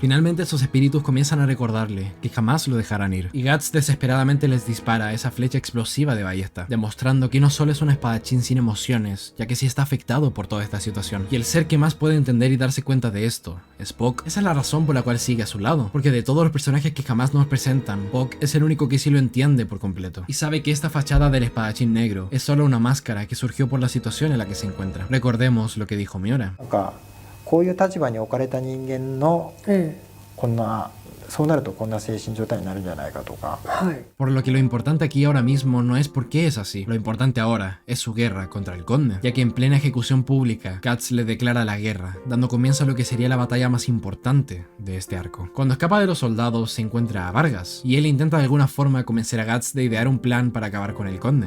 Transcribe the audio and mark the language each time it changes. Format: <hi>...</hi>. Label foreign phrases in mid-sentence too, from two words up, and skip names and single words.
<es>Finalmente esos espíritus comienzan a recordarle que jamás lo dejarán ir, y Guts desesperadamente les dispara esa flecha explosiva de ballesta, demostrando que no solo es un espadachín sin emociones, ya que sí está afectado por toda esta situación, y el ser que más puede entender y darse cuenta de esto es Puck. Esa es la razón por la cual sigue a su lado, porque de todos los personajes que jamás nos presentan, Puck es el único que sí lo entiende por completo, y sabe que esta fachada del espadachín negro es solo una máscara que surgió por la situación en la que se encuentra. Recordemos lo que dijo Miura.</es> <ja>なんかこういう立場に置かれた人間のこんなそうなるとこんな精神状態になるんじゃないかとか。</ja> <es>Por lo que lo importante aquí ahora mismo no es por qué es así, lo importante ahora es su guerra contra el conde, ya que en plena ejecución pública, Guts le declara la guerra, dando comienzo a lo que sería la batalla más importante de este arco. Cuando escapa de los soldados se encuentra a Vargas, y él intenta de alguna forma convencer a Guts de idear un plan para acabar con el conde.</es>